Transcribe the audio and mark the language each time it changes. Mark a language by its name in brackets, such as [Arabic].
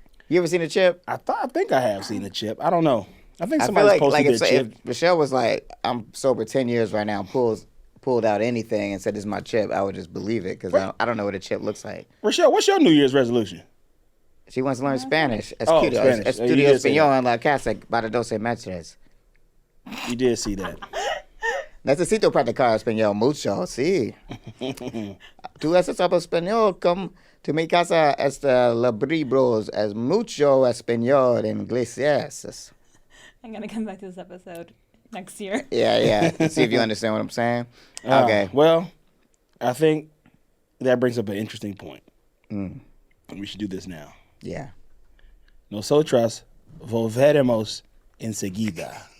[English] You ever seen a chip? I think I have seen a chip. I don't know. I think somebody's posted their chip. If Michelle was like, I'm sober 10 years right now, pulled out anything and said, this is my chip, I would just believe it because I don't know what a chip looks like. Rochelle, what's your New Year's resolution? She wants to learn Spanish. Spanish. [Spanish] Estudio español en la casa para 12 meses. [English] You did see that. [Spanish] Necesito practicar español mucho, sí. Tú hablas español como tu mi casa libros es mucho español en inglés. [English] I'm going to come back to this episode next year. Yeah. See if you understand what I'm saying. Okay. Well, I think that brings up an interesting point. We should do this now. Yeah. [Spanish] Nosotras volveremos enseguida.